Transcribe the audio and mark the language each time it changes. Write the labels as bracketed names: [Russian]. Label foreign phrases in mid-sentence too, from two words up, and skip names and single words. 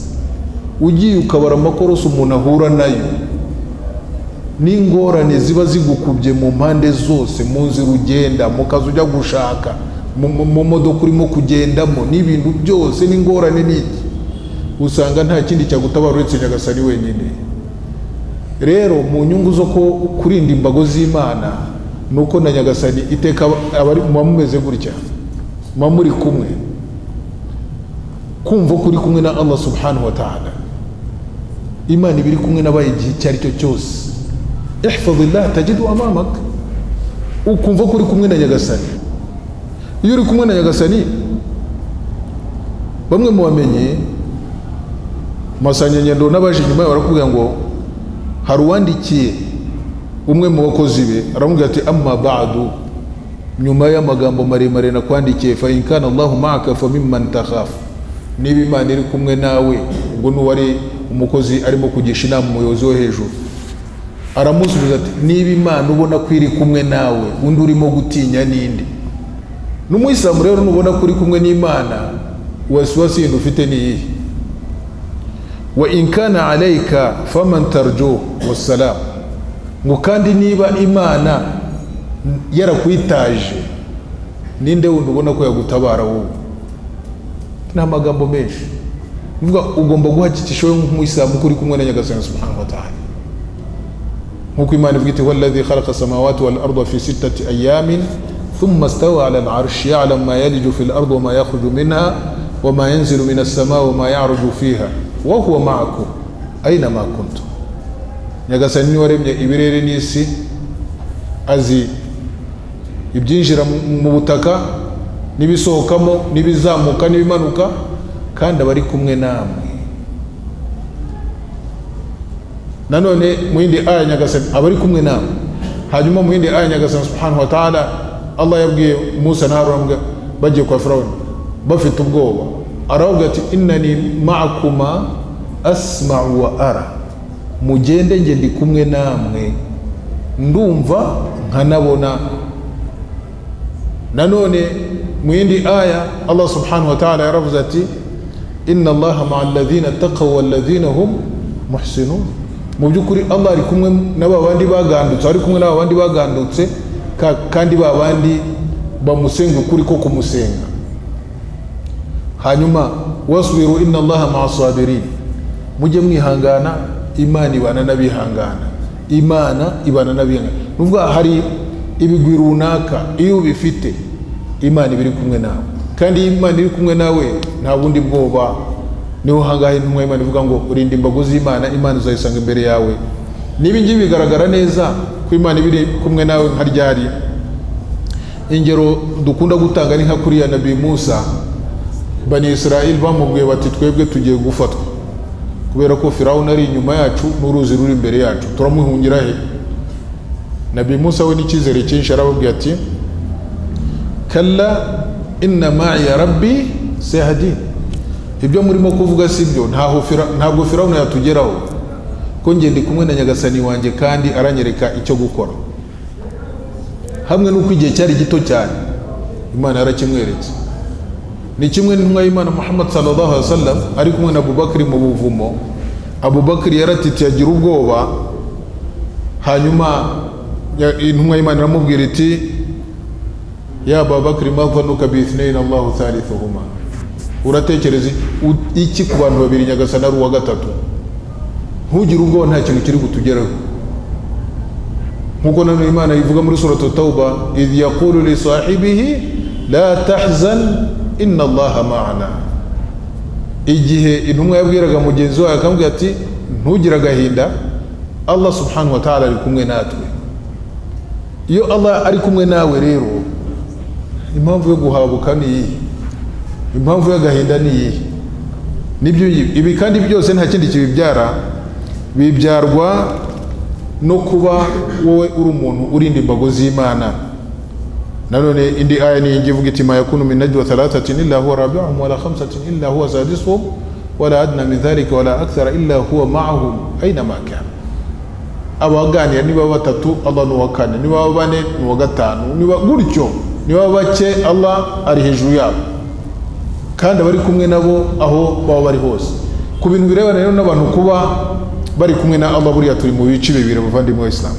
[Kinyarwanda] Ugiye ukabara amakorosi umuntu ahura nayo, n'ingorane ziba zigukubye mu mpande zose, mu nzira ugenda, mu kazi ujya gushaka, mu modoka urimo kugendamo, n'ibintu byose n'ingorane n'iki, usanga nta kindi cyagutabara uretse Nyagasani wenyine. Rero mu nyungu zo kurinda imbago z'Imana nuko na Nyagasani iteka abari mumeze gutya, muri kumwe, kumva kuri kumwe na Allah [Arabic] سبحانه وتعالى. [Kinyarwanda] Imana ibiri kumwe n'abaye igihe cyari cyo cyose. [Arabic] احفظ الله تجده أمامك, [Kinyarwanda] ukumva kuri kumwe na Nyagasani. Iyo uri kumwe na Nyagasani, bamwe mu bamenye masanyanyendo n'abaje nyuma barakubwira ngo hari uwandikiye umwe mu bakozi be, aramubwira ati [Arabic] أما بعد, [Kinyarwanda] nyuma y'amagambo maremare nakwandikiye, [Arabic] فإن كان الله معك فممن تخاف, [Kinyarwanda] niba Imana iri kumwe nawe, ubwo n'uwari umukozi arimo kugisha inama umuyobozi wo hejuru, aramusubiza ati niba Imana ubona ko iri kumwe nawe, undi urimo gutinya ninde? N'Umuyisilamu rero nubona ko uri kumwe n'Imana, wasiwasi yindi ufite ni iyihe? [Arabic] وإن كان عليك فمن ترجو والسلام, [Kinyarwanda] ngo kandi niba Imana yarakwitaje, ninde wundi ubona ko yagutabara wowe? Nta magambo menshi. Uvuga ugomba guhakikisha wowe nk'Umuyisilamu kuri kumwe na Nyagasani [Arabic] سبحانه وتعالى. [Kinyarwanda] Nkuko Imana ivuga iti [Arabic] والذي خلق السماوات والأرض في 6 أيام ثم استوى على العرش يعلم ما يلج في الأرض وما يخرج منها وما ينزل من السماء وما يعرج فيها وهو معكم أين ما كنتم. [Kinyarwanda] Nyagasani ni waremye ibirere n'isi, azi ibyinjira mu butaka n'ibisohokamo, n'ibizamuka n'ibimanuka, kandi abari kumwe namwe. Nanone mu yindi aya Nyagasani abari kumwe namwe. Hanyuma mu yindi aya Nyagasani [Arabic] سبحانه وتعالى [Kinyarwanda] Allah yabwiye Musa na Haruna bagiye kwa Firauni bafite ubwoba, aravuga ati [Arabic] إنني معكما أسمع وأرى, [Kinyarwanda] mugende nge ndi kumwe namwe, ndumva nkanabona. Nanone mu yindi aya [Arabic] Allah سبحانه وتعالى [Kinyarwanda] yaravuze ati [Arabic] إن الله مع الذين اتقوا والذين هم محسنون. [Kinyarwanda] Mu byukuri Allah ari kumwe n'abandi bagandutse, ari kumwe n'abandi bagandutse, kandi babandi bamusenga ukuri ko kumusenga. [Arabic] Hanyuma واصبروا إن الله مع الصابرين, [Kinyarwanda] mujye mwihangana, Imana ibana n'abihangana, Imana ibana n'abihangana. Nuvuga hari ibigwi runaka iyo bifite, Imana ibiri kumwe nawe, kandi Imana iri kumwe nawe nta bundi bwoba. Niho hangahe intumwa y'Imana ivuga ngo urinda imbago z'Imana, Imana uzayisanga imbere yawe. Nibi ngibi bigaragara neza ko Imana ibiri kumwe nawe nka ryari. Ingero dukunda gutanga ni nka kuri ya Nabi Musa, Bani Israel bamubwiye bati twebwe tugiye gufatwa kubera ko Firauni ari inyuma yacu n'uruzi ruri imbere yacu, turamuhungira he? Nabi Musa we n'icyizere cyinshi arababwira ati [Arabic] كلا إن معي ربي سيهدين, [Kinyarwanda] ibyo murimo kuvuga sibyo, ntabwo Firauni yatugeraho, ko nge ndi kumwe na Nyagasani wanjye kandi aranyereka icyo gukora. Hamwe n'uko igihe cyari gito cyane, Imana yarakimweretse. Ni kimwe n'intumwa y'Imana Muhammad [Arabic] صلى الله عليه وسلم [Kinyarwanda] ari kumwe na Abubakar mu buvumo. Abubakar yaratitiye agira ubwoba, hanyuma intumwa y'Imana iramubwira iti [Arabic] يا أبا بكر ما ظنك باثنين الله ثالثهما, [Kinyarwanda] uratekereza iki ku bantu babiri Nyagasani ari uwa gatatu? Ntugire ubwoba, nta kintu kiri gutugeraho. Nkuko nanone Imana ivuga muri suratu Tauba, [Arabic] إذ يقول لصاحبه لا تحزن إن الله معنا. [Kinyarwanda] Igihe intumwa yabwiraga mugenzi wawe akamubwira ati ntugire agahinda, Allah [Arabic] سبحانه وتعالى [Kinyarwanda] ari kumwe natwe. Iyo Allah ari kumwe nawe rero, impamvu yo guhabuka ni iyi, impamvu y'agahinda ni iyi. Nibyo ibi kandi byose nta kindi kibibyara, bibyarwa no kuba wowe uri umuntu urinda imbago z'Imana. Nanone indi aya ni ivuga iti [Arabic] ما يكون من نجوى ثلاثة إلا هو رابعهم ولا خمسة إلا هو سادسهم ولا أدنى من ذلك ولا أكثر إلا هو معهم أين ما كانوا. [Kinyarwanda] Abaganira niba batatu Allah ni uwa kane, niba bane ni uwa gatanu, niba gutyo, niba bake Allah ari hejuru yabo kandi bari kumwe nabo aho baba bari hose. Ku bintu birebana rero n'abantu kuba bari kumwe na Allah, buriya turi mu bice bibiri bavandimwe wa Islam.